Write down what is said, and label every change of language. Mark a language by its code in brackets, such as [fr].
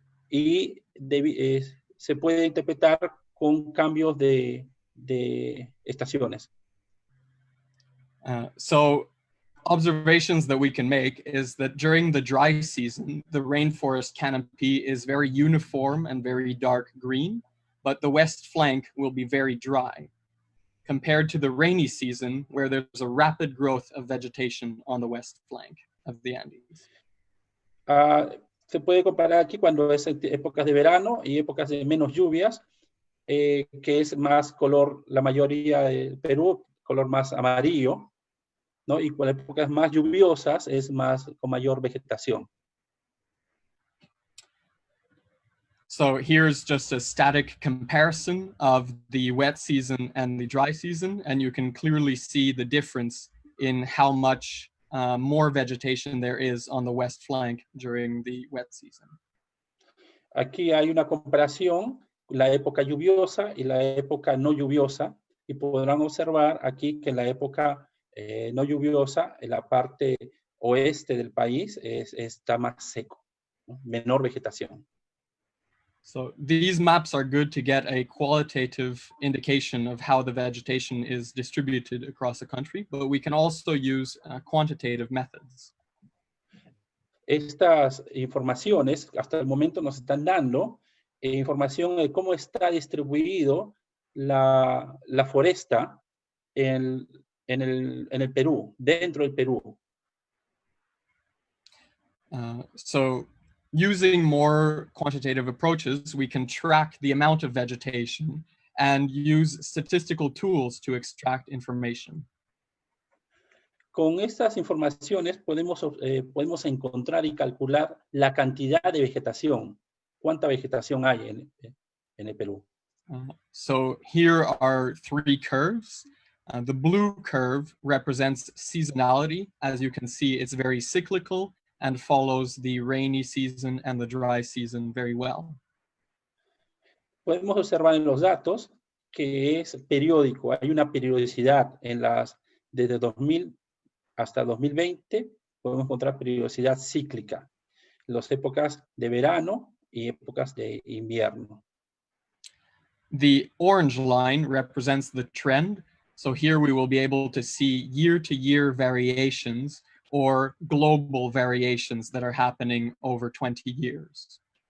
[es] Y se puede interpretar con cambios de estaciones. [en] So observations that we can make is that during the dry season, the rainforest canopy is very uniform and very dark green, but the west flank will be very dry, compared to the rainy season, where there's a rapid growth of vegetation on the west flank of the Andes. [es] Se puede comparar aquí cuando es épocas de verano y épocas de menos lluvias, que es más color, la mayoría del Perú, color más amarillo, ¿no? Y con épocas más lluviosas es más con mayor vegetación. [en] So here's just a static comparison of the wet season and the dry season, and you can clearly see the difference in how much more vegetation there is on the west flank during the wet season. [es] Aquí hay una comparación, la época lluviosa y la época no lluviosa, y podrán observar aquí que en la época no lluviosa, en la parte oeste del país está más seco, ¿no? Menor vegetación. [en] So these maps are good to get a qualitative indication of how the vegetation is distributed across the country, but we can also use quantitative methods. [es] Estas informaciones hasta el momento nos están dando información de cómo está distribuido la foresta en el Perú, dentro del Perú. [en] So using more quantitative approaches, we can track the amount of vegetation and use statistical tools to extract information. [es] Con estas informaciones podemos encontrar y calcular la cantidad de vegetación. ¿Cuánta vegetación hay en el Perú? [en] So here are 3 curves. The blue curve represents seasonality. As you can see, it's very cyclical and follows the rainy season and the dry season very well. [es] Podemos observar en los datos que es periódico. Hay una periodicidad desde 2000 hasta 2020. Podemos encontrar periodicidad cíclica. Las épocas de verano y épocas de invierno. [en] The orange line represents the trend. So here we will be able to see year-to-year variations or global variations that are happening over 20 years.